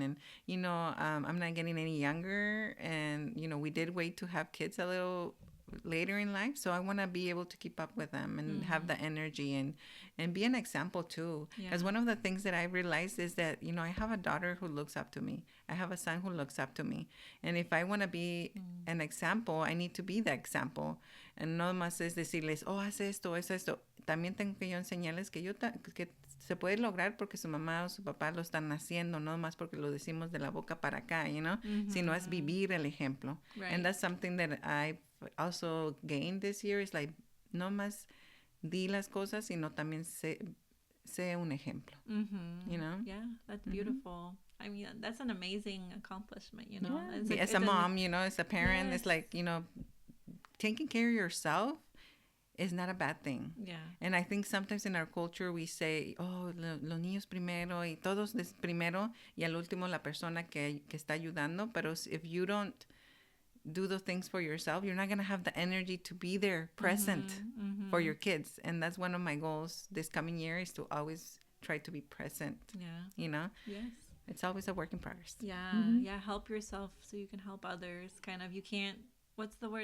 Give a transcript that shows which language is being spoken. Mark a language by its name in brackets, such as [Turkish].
[English] And, I'm not getting any younger. And, we did wait to have kids a little later in life. So I want to be able to keep up with them and have the energy and be an example too. Because one of the things that I realized is that, I have a daughter who looks up to me. I have a son who looks up to me. And if I want to be an example, I need to be the example. [Spanish] And no más es decirles, haz esto, haz esto. También tengo que yo enseñarles que que se puede lograr porque su mamá o su papá lo están haciendo, no más porque lo decimos de la boca para acá, sino es vivir el ejemplo. [English] Right. And that's something that I've also gained this year, is like, no más di las cosas, sino también sé un ejemplo, Yeah, that's beautiful. I mean, that's an amazing accomplishment, Yeah. As a mom, as a parent, yes. It's like, taking care of yourself is not a bad thing. Yeah. And I think sometimes in our culture we say, [Spanish] los niños primero y todos primero y al último la persona que está ayudando. [English] Pero if you don't do those things for yourself, you're not going to have the energy to be there present for your kids. And that's one of my goals this coming year, is to always try to be present. Yeah. Yes. It's always a work in progress. Yeah. Yeah. Help yourself so you can help others. Kind of, you can't, what's the word?